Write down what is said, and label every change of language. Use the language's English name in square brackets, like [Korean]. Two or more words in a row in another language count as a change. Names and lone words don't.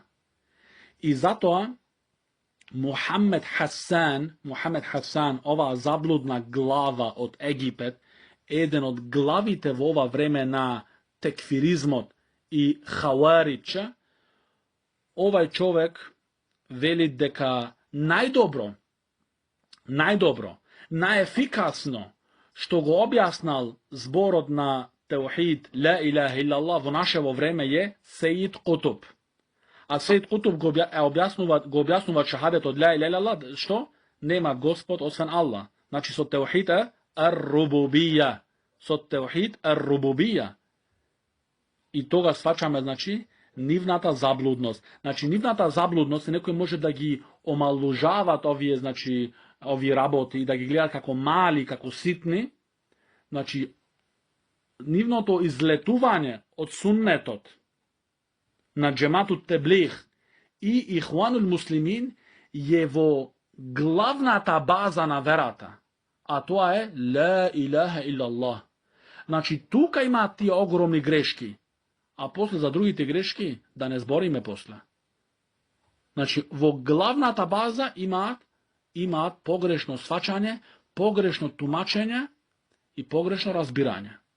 [Macedonian] И затоа Мухамед Хасан, оваа заблудна глава од Египет, еден од главите во ова време на текфиризмот и хаварича, овај човек вели дека најдобро, најефикасно што го објаснал зборот на теухид [Arabic] لا إله إلا الله [Macedonian] во нашево време е Сеид Кутуб. А Сеид Кутуб го објаснува шахадет од [Arabic] لا إله إلا الله, [Macedonian] што? nema gospod osven Allah. Znači, [Arabic] so توحيد الربوبية. [Macedonian] So [Arabic] توحيد الربوبية. [Macedonian] I toga shvaćаме, znači, nivната заблудност. Значи, нивната заблудност, некој може да ги омалужават овие, значи, овие работи, да ги гледат како мали, како ситни. Значи, нивното излетување од суннетот на джематут Теблих и Ихванул Муслимин е во главната база на верата, а тоа е [Arabic] لا إله إلا الله. [Macedonian] Значи, тука имаат тие огромни грешки, а после за другите грешки да не збориме после. Значи, во главната база имаат погрешно сваќање, погрешно тумачење и погрешно разбирање.